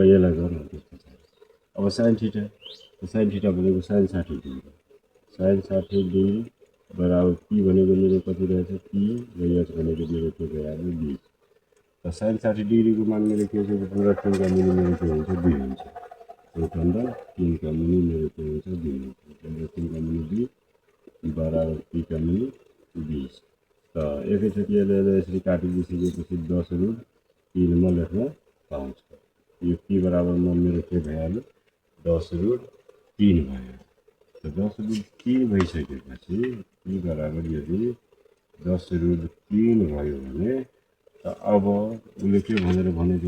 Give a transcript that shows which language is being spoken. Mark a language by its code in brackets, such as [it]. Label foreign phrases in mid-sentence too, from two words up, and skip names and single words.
[ne] यसलाई गर्नु त्यस पछाडि अब साइन थीटा भनेको साइन 60 डिग्री बराबर पी भनेको मेरो कति रहेछ पी र एच भनेको मेरो के भइहाल्यो 20 र साइन 60 डिग्रीको मान मेरो के छ पुरा 3 का मुनि मेरो के हुन्छ 2 हुन्छ खण्ड 3 का मुनि मेरो के हुन्छ 2 हुन्छ 3 का मुनि 2 बराबर पी का मुनि 20 त एकैचोटि यसरी काटिदिइसकेपछि 10√3 मा लेख्न पाउँछ यो पी बराबर मेरो के भइहाल्यो 10√3 भयो त 10√3 भइसकेपछि पी बराबर यदि 10√3 भयो भने त अब उसले के भनेको